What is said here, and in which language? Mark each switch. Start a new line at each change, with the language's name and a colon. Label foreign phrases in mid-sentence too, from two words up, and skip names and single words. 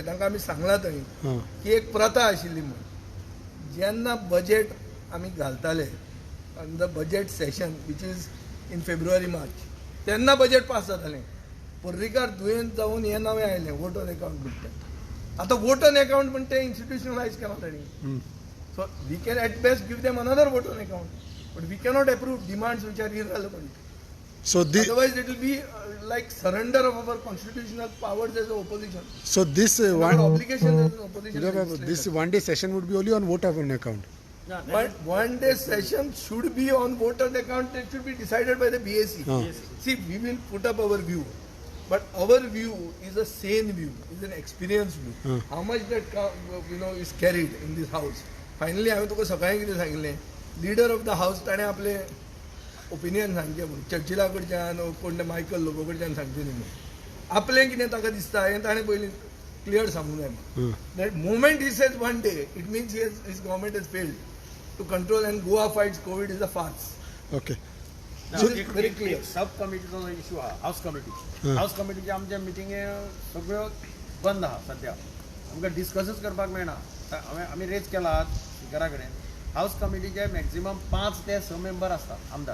Konkani: तांकां आमी सांगलां थंय की एक प्रथा आशिल्ली म्हणून जेन्ना बजेट आमी घालताले
English: the budget session which is in February March
Konkani: तेन्ना बजेट पास जातालें. पर्रीकार दुयेंत जावन हें नवें आयलें
English: vote on account
Konkani: म्हणटा. आतां
English: vote on account
Konkani: म्हणटा तें इन्स्टिट्युशनलायज केलां तांणी.
English: So we can at best give them another vote on account but we cannot approve demands which are irrelevant. सो Otherwise, it will be like surrender of our constitutional powers as an opposition. So this Our obligation as an opposition. this legislator. 1 day session would be only on vote on account. But 1 day session should be on vote on account. It should be decided by the BAC. See, we will put up our view, but our view is a sane view, is an experienced view. How much that is carried in this house. Finally,
Konkani: हांवें तुका सकाळीं कितें सांगिल्लें
English: leader of the house
Konkani: ताणें आपले ओपिनियन सांगचें म्हणून चर्चिला कडच्यान कोण मायकल लोबो कडच्यान सांगचें न्ही म्हणून. आपलें कितें ताका दिसता हें ताणें पयलीं क्लियर सांगूंक जाय.
English: That moment he says 1 day it means his government is failed to control and Goa fights Covid is a farce. Okay. Very clear.
Konkani: सब कमिटीचो जो इश्यू आहा
English: house committee
Konkani: हाऊस कमिटीचे आमच्या मिटिंगे सगळ्यो बंद आहा सद्या. आमकां डिस्कसच करपाक मेळना. आमी रेज केला स्पिकरा कडेन. हाऊस कमिटीचे मॅक्झिमम 5 ते 6 मेंबर असतात आमदार.